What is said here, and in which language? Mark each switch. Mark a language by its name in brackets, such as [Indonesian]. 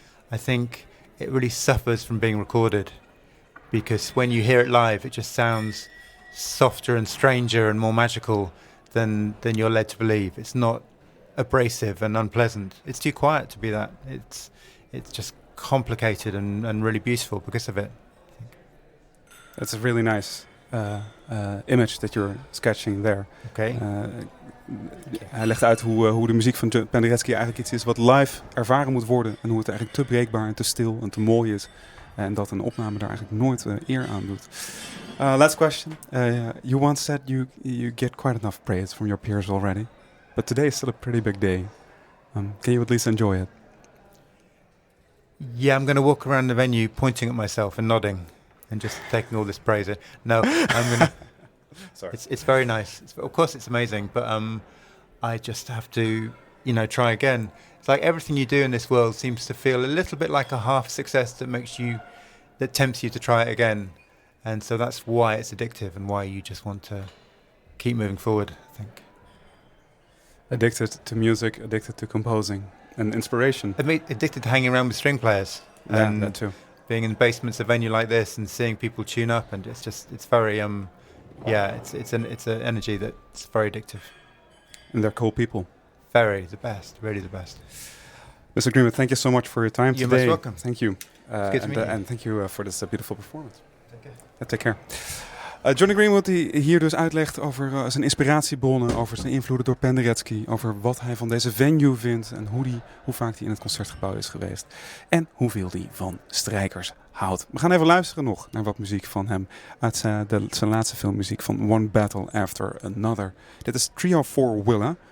[English] I think it really suffers from being recorded, because when you hear it live, it just sounds softer and stranger and more magical than you're led to believe. It's not abrasive and unpleasant. It's too quiet to be that. It's just complicated and really beautiful because of it. I think. That's a really nice image that you're sketching there. Okay. [Dutch] Hij legt uit hoe de muziek van Penderecki eigenlijk iets is wat live ervaren moet worden. En hoe het eigenlijk te breekbaar en te stil en te mooi is. En dat een opname daar eigenlijk nooit eer aan doet. [English] Last question. You once said you get quite enough praise from your peers already. But today is still a pretty big day. Can you at least enjoy it? Yeah, I'm going to walk around the venue pointing at myself and nodding and just taking all this praise. No, I'm going to... Sorry. It's very nice. Of course, it's amazing, but I just have to, try again. It's like everything you do in this world seems to feel a little bit like a half success that tempts you to try it again, and so that's why it's addictive and why you just want to keep moving forward, I think. Addicted to music, addicted to composing and inspiration. Addicted to hanging around with string players. Yeah, that too. Being in the basements of a venue like this and seeing people tune up, and it's very it's an energy that's very addictive. And they're cool people. Very, the best, really the best. Mr. Greenwood, thank you so much for your time You're today. most welcome. Thank you. It's good to meet you. And thank you for this beautiful performance. Take care. Take care. [Dutch] Jonny Greenwood die hier dus uitlegt over zijn inspiratiebronnen, over zijn invloeden door Penderecki, over wat hij van deze venue vindt en hoe vaak hij in het Concertgebouw is geweest en hoeveel hij van strijkers houdt. We gaan even luisteren nog naar wat muziek van hem uit zijn laatste filmmuziek van One Battle After Another. Dit is Trio for Willa,